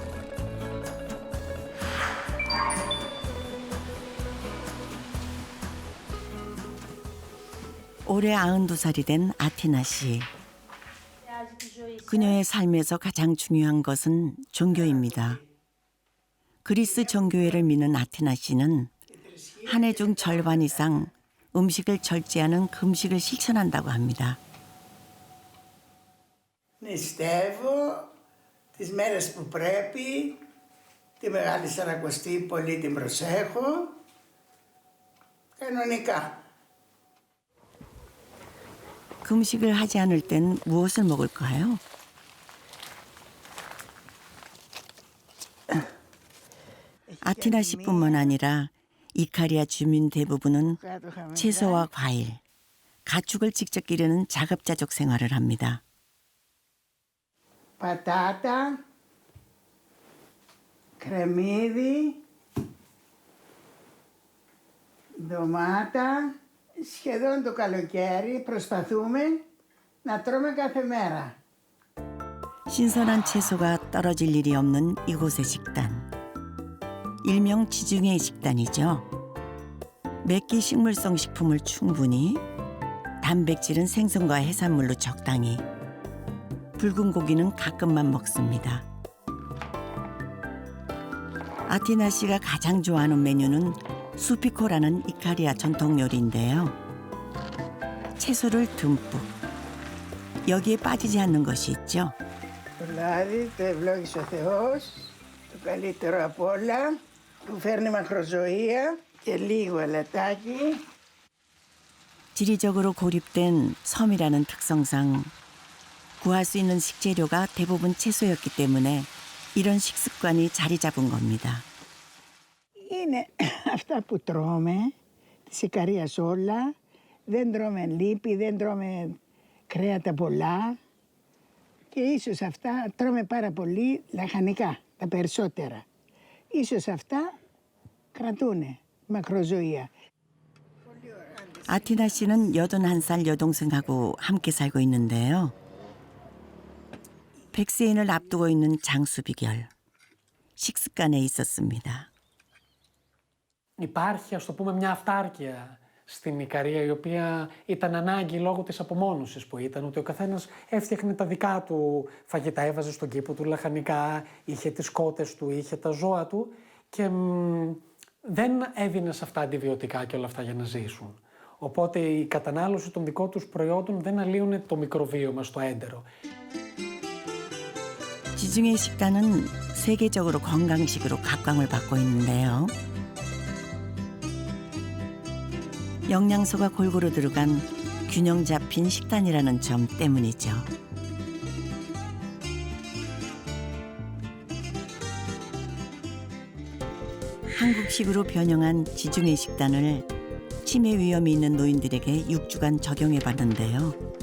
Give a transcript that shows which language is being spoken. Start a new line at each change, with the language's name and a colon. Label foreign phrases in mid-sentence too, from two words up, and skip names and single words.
Korean: 올해 92살이 된 아티나 씨. 그녀의 삶에서 가장 중요한 것은 종교입니다. 그리스 정교회를 믿는 아티나 씨는 한 해 중 절반 이상 음식을 절제하는 금식을 실천한다고 합니다.
Greek: Νηστεύω τις μέρες που πρέπει, τη Μεγάλη Σαρακοστή πολύ την προσέχω, κανονικά.
Korean: 금식을 하지 않을 땐 무엇을 먹을까요? 아티나 씨뿐만 아니라 이카리아 주민 대부분은 채소와 과일, 가축을 직접 기르는 자급자족 생활을 합니다.
Greek: Πατάτα, κρεμμύδι, ντομάτα. Σχεδόν το καλοκαίρι προσπαθούμε να τρώμε κάθε μέρα.
Korean: 신선한 채소가 떨어질 일이 없는 이곳의 식단. 일명 지중해 식단이죠. 맵기 식물성 식품을 충분히, 단백질은 생선과 해산물로 적당히, 붉은 고기는 가끔만 먹습니다. 아티나 씨가 가장 좋아하는 메뉴는 수피코라는 이카리아 전통 요리인데요. 채소를 듬뿍. 여기에 빠지지 않는 것이 있죠.
Greek: Το λάδι το ευλόγησε ο Θεός, το καλύτερο απ' όλα, που φέρνει μακροζωία και λίγο αλατάκι.
Korean: 지리적으로 고립된 섬이라는 특성상 구할 수 있는 식재료가 대부분 채소였기 때문에 이런 식습관이 자리 잡은 겁니다.
Greek: Είναι αυτά που τρώμε, της Ικαρίας όλα, δεν τρώμε λίπη, δεν τρώμε κρέατα πολλά και ίσως αυτά τρώμε πάρα πολύ λαχανικά, τα περισσότερα. Ίσως αυτά κρατούνε μακροζωία.
Korean: 아티나 씨는 81살 여동생하고 함께 살고 있는데요. 백세인을 앞두고 있는 장수 비결. 식습관에 있었습니다.
Greek: Υπάρχει, ας το πούμε, μια αυτάρκεια στην Ικαρία, η οποία ήταν ανάγκη λόγω της απομόνωσης που ήταν, ότι ο καθένας έφτιαχνε τα δικά του φαγητά, έβαζε στον κήπο του λαχανικά, είχε τις κότες του, είχε τα ζώα του και δεν έδινε σε αυτά αντιβιωτικά και όλα αυτά για να ζήσουν. Οπότε η κατανάλωση των δικών τους προϊόντων δεν αλύουν το μικροβίωμα στο έντερο.
Korean: 지중해 식단은 세계적으로 건강식으로 각광을 받고 있는데요. 영양소가 골고루 들어간 균형 잡힌 식단이라는 점 때문이죠. 한국식으로 변형한 지중해 식단을 치매 위험이 있는 노인들에게 6주간 적용해 봤는데요.